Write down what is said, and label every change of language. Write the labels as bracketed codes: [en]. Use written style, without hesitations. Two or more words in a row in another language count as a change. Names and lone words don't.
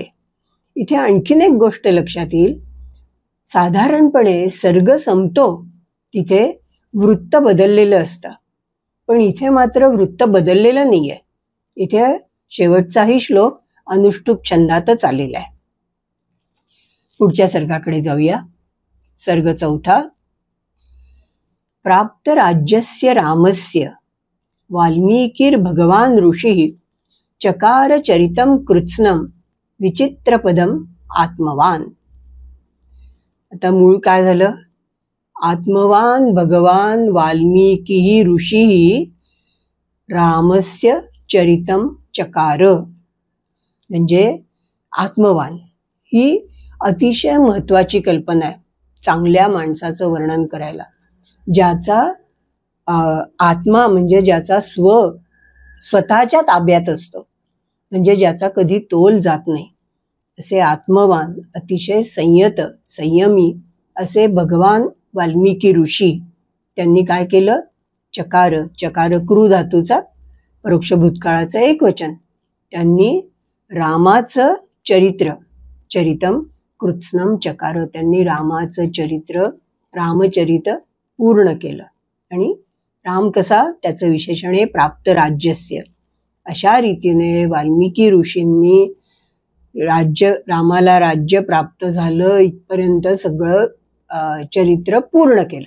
[mr] इथे आणखीन एक गोष्ट लक्षात येईल, साधारणपणे सर्ग संपतो तिथे वृत्त बदललेलं असतं, पण इथे मात्र वृत्त बदललेलं नाहीये. इथे शेवटचाही श्लोक अनुष्टुप छंदातच आलेला आहे. पुढच्या सर्गाकडे जाऊया. सर्ग 4. [sa] प्राप्त राज्यस्य रामस्य वाल्मीकिर भगवान ऋषी चकार चरितम कृत्स्नम विचित्रपदम आत्मवान. [mr] आता मूळ काय झालं, [sa] आत्मवान भगवान वाल्मीकी ऋषी रामस्य चरितम चकार. [mr] म्हणजे आत्मवान ही अतिशय महत्वाची कल्पना आहे चांगल्या माणसाचं वर्णन करायला. ज्याचा आत्मा म्हणजे ज्याचा स्वतःच्या ताब्यात असतो, म्हणजे ज्याचा कधी तोल जात नाही, असे आत्मवान, अतिशय संयत, संयमी असे भगवान वाल्मिकी ऋषी त्यांनी काय केलं, चकार, चकार क्रू धातूचा परोक्ष भूतकाळाचं एकवचन, त्यांनी रामाचं चरित्र, [sa] चरितम कृत्स्नम चकार, [mr] त्यांनी रामाचं चरित्र, रामचरित पूर्ण केलं. आणि राम कसा, त्याचं विशेषण आहे [sa] प्राप्त राज्यस्य. [mr] अशा रीतीने वाल्मिकी ऋषींनी रामाला राज्य प्राप्त झालं इथपर्यंत सगळं चरित्र पूर्ण केलं.